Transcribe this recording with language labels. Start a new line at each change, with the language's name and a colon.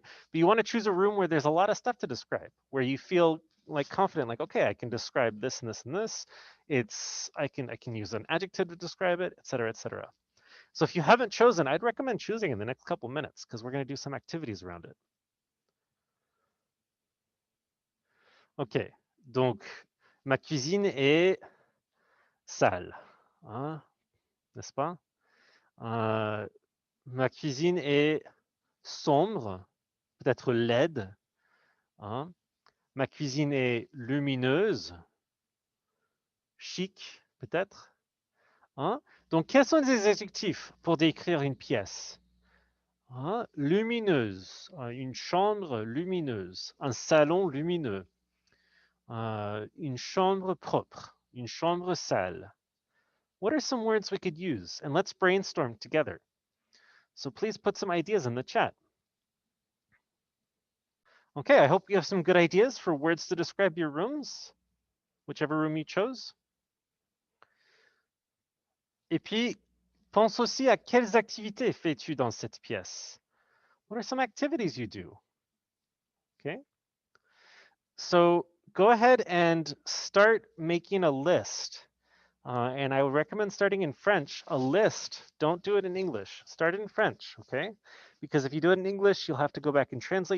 English: But you want to choose a room where there's a lot of stuff to describe, where you feel like confident, like, okay, I can describe this and this and this. I can use an adjective to describe it, et cetera, et cetera. So if you haven't chosen, I'd recommend choosing in the next couple minutes because we're going to do some activities around it.
French: Ok, donc ma cuisine est sale, hein, n'est-ce pas? Ma cuisine est sombre, peut-être laide, hein. Ma cuisine est lumineuse, chic, peut-être, hein. Donc, quels sont les adjectifs pour décrire une pièce? Hein? Lumineuse, une chambre lumineuse, un salon lumineux, une chambre propre, une chambre sale.
English: What are some words we could use? And let's brainstorm together. So please put some ideas in the chat. Okay, I hope you have some good ideas for words to describe your rooms, whichever room you chose.
French: Et puis, pense aussi à quelles activités fais-tu dans cette pièce?
English: What are some activities you do? Okay. So go ahead and start making a list. And I would recommend starting in French, a list. Don't do it in English. Start in French, okay? Because if you do it in English, you'll have to go back and translate.